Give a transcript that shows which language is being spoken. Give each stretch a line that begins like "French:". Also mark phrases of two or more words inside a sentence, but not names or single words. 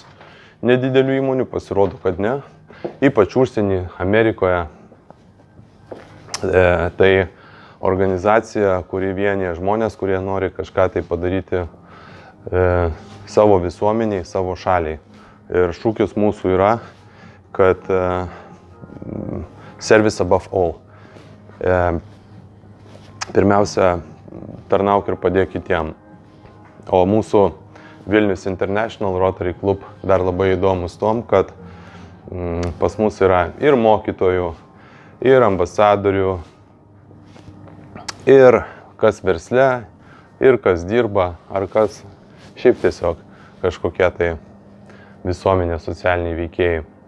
Lithuanian: Nedidelių įmonių pasirodo, kad ne. Ypač užsienį, Amerikoje. Tai organizacija, kuri vienyje žmonės, kurie nori kažką tai padaryti savo visuomeniai, savo šaliai. Ir šūkis mūsų yra, kad
English: service above all.
Lithuanian: Pirmiausia, tarnauk ir padėk kitiem. O mūsų Vilnius International Rotary Club dar labai įdomus tom, kad pas mus yra ir mokytojų, ir ambasadorių, ir kas versle, ir kas dirba, ar kas šiaip tiesiog kažkokie tai visuomenės socialiniai veikėjai.